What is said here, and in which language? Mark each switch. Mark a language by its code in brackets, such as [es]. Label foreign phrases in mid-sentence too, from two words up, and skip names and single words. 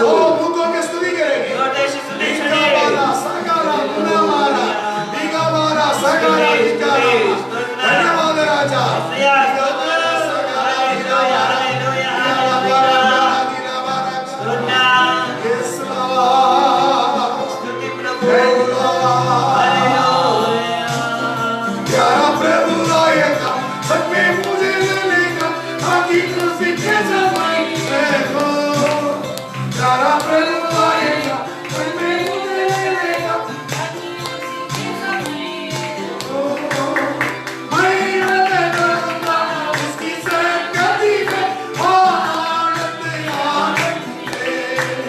[hi] ओ मुंह खोल के स्तुति करेंगे। [te] నోటేసి స్తుతించండి. बिगावारा, सगारा, गुनावारा, बिगावारा, सगारा, बिगारा। [hi] धन्यवाद राजा। [te] యేసయ్యా స్తోత్రం. హల్లెలూయా, హల్లెలూయా, హల్లెలూయా. స్తోత్రం. [en] Yes, Lord. [te] స్తుతి ప్రభు. [en] Thank you, Lord. [te] హల్లెలూయా. [hi] प्यारा प्रभु आएगा, सब में मुझे ले लेगा, आदि खुशी के समय देखो। प्यारा प्रभु आएगा, सब में मुझे ले लेगा, मैं रहूंगा उसकी संगति में, आनंद आनंद में।